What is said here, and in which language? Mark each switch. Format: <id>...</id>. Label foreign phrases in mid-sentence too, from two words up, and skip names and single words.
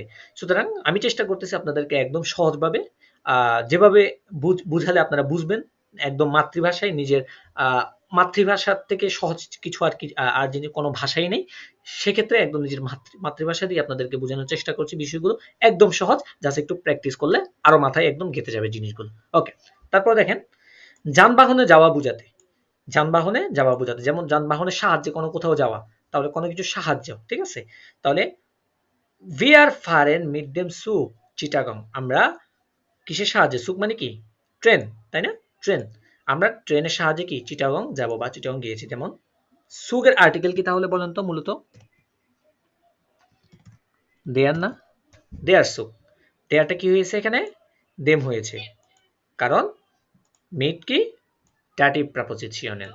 <bn>সুতরাং আমি চেষ্টা করতেছি আপনাদেরকে একদম সহজভাবে, যেভাবে বুঝালে আপনারা বুঝবেন, একদম মাতৃভাষায়, নিজের মাতৃভাষার থেকে সহজ কিছু আর কি আর যিনি কোনো ভাষাই নেই, সেক্ষেত্রে একদম নিজের মাতৃভাষা দিয়ে আপনাদেরকে বোঝানোর চেষ্টা করছি বিষয়গুলো, একদম সহজ, জাস্ট একটু প্র্যাকটিস করলে আরো মাথায় একদম গেঁথে যাবে জিনিসগুলো। ওকে, তারপর দেখেন যানবাহনে যাওয়া বোঝাতে, যানবাহনে যাওয়া বোঝাতে, যেমন যানবাহনের সাহায্যে কোনো কোথাও যাওয়া, তাহলে কোনো কিছু সাহায্য, ঠিক আছে, তাহলে</bn> <de>wir fahren mit dem Zug</de> <bn>চিটাগং। আমরা কিসের সাহায্যে? সুক মানে কি? ট্রেন, তাই না? ট্রেন। আমরা ট্রেনের সাহায্যে কি চিটাগং যাব বা চিটাগং গিয়েছি। যেমন সুগের আর্টিকেল কি তাহলে বলেন তো মূলত?</bn> <de>দেয়ার না? der Zug.</de> <bn>দেয়ারটা কি হয়েছে এখানে? দেম হয়েছে। কারণ মিট কি</bn> <en>dative prepositional.</en>